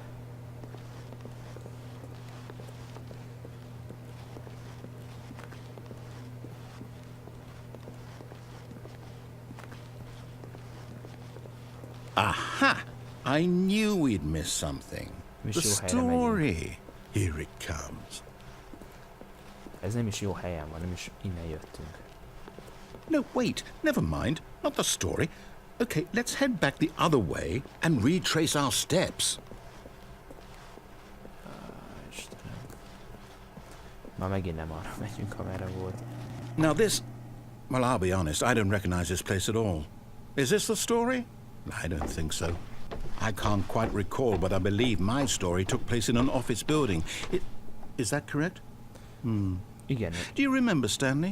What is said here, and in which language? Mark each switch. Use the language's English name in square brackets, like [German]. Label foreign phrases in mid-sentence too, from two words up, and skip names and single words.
[English] Aha! I knew we'd missed something. The story. Here it comes. [Hungarian] Ez nem is jó helyen van, nem is innen jöttünk. [English] No, wait, never mind. Not the story. Okay, let's head back the other way and retrace our steps. [Hungarian] Istenem. Ma megint nem arra megyünk, amerre volt. [English] Now this... Well, I'll be honest, I don't recognize this place at all. Is this the story? I don't think so. I can't quite recall, but I believe my story took place in an office building. Is that correct? [Hungarian] Igen. [English] Do you remember, Stanley?